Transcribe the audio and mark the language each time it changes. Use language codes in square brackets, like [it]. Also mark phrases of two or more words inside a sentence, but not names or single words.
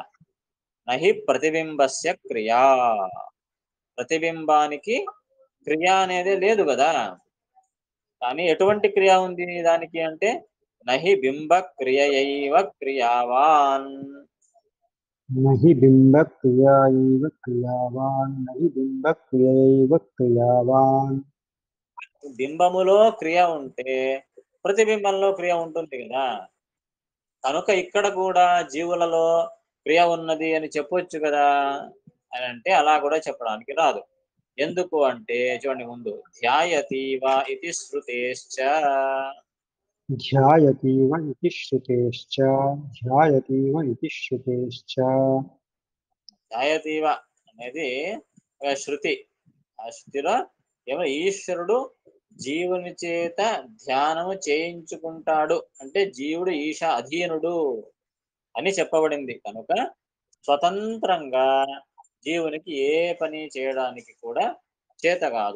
[sa] నహి ప్రతిబింబస్య క్రియా. [te] ప్రతిబింబానికి క్రియ అనేదే లేదు గదా! కానీ ఎటువంటి క్రియ ఉంది దానికి అంటే, [sa] నహి బింబ క్రియయైవ క్రియావాన్. नहि बिम्बक्रियायैव क्रियावान् नहि बिम्बक्रियैव क्रियावान् [te] బింబములో క్రియ ఉంటే ప్రతిబింబంలో క్రియ ఉంటుంది కదా. కనుక ఇక్కడ కూడా జీవులలో క్రియ ఉన్నది అని చెప్పొచ్చు కదా అని అంటే అలా కూడా చెప్పడానికి రాదు. ఎందుకు అంటే చూడండి ముందు ధ్యాయతీవ ఇది శృతేశ్చ. [sa] ध्यायतीव इति श्रुतेश्च ध्यायतीव इति श्रुतेश्च [te] ధ్యాయతీవ అనేది ఒక శృతి. ఆ శృతిలో ఏమో ఈశ్వరుడు జీవుని చేత ధ్యానము చేయించుకుంటాడు అంటే జీవుడు ఈశ అధీనుడు అని చెప్పబడింది. కనుక స్వతంత్రంగా జీవునికి ఏ పని చేయడానికి కూడా చేత కాదు.